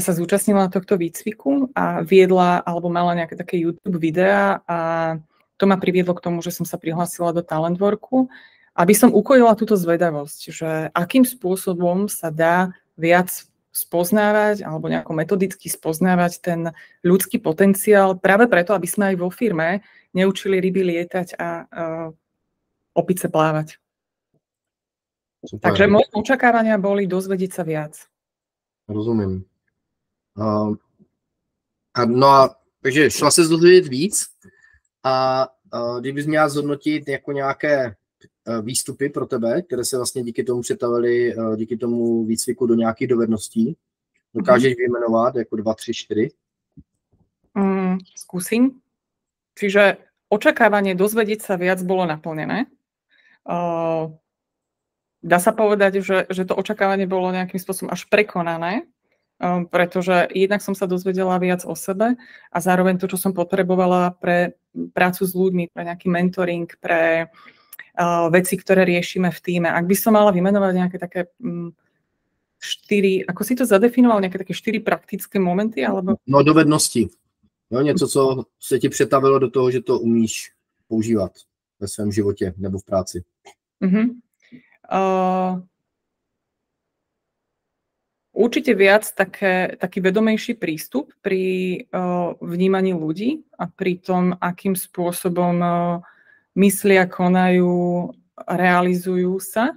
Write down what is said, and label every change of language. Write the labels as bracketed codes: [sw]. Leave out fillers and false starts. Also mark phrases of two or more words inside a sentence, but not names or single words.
[sk] sa zúčastnila tohto výcviku a viedla, alebo mala nejaké také YouTube videá a to ma priviedlo k tomu, že som sa prihlásila do Talentworku, aby som ukojila túto zvedavosť, že akým spôsobom sa dá viac spoznávať alebo nejako metodicky spoznávať ten ľudský potenciál práve preto, aby sme aj vo firme neučili ryby lietať a opice plávať. Super. Takže moje očakávania boli dozvedieť sa viac. [cs] Rozumím. Takže šla se dozvědět víc a kdybys měla zhodnotit jako nějaké výstupy pro tebe, které se vlastně díky tomu přetavily, díky tomu výcviku do nějakých dovedností. Dokážeš vyjmenovat jako 2, 3, 4? [sk] Skúsim. Čiže očakávanie dozvedieť sa viac bolo naplnené. Dá sa povedať, že to očakávanie bolo nejakým spôsobom až prekonané, pretože jednak som sa dozvedela viac o sebe a zároveň to, čo som potrebovala pre prácu s ľuďmi, pre nejaký mentoring, pre veci, ktoré riešime v tíme. Ak by som mala vymenovať nejaké také 4, ako si to zadefinoval, nejaké také 4 praktické momenty? Alebo... [cs] No, dovednosti. Jo, něco, co se ti přetavilo do toho, že to umíš používat ve svém životě nebo v práci. [sk] Určite viac taký vedomejší prístup pri vnímaní ľudí a pri tom, akým spôsobom myslia, konajú, realizujú sa.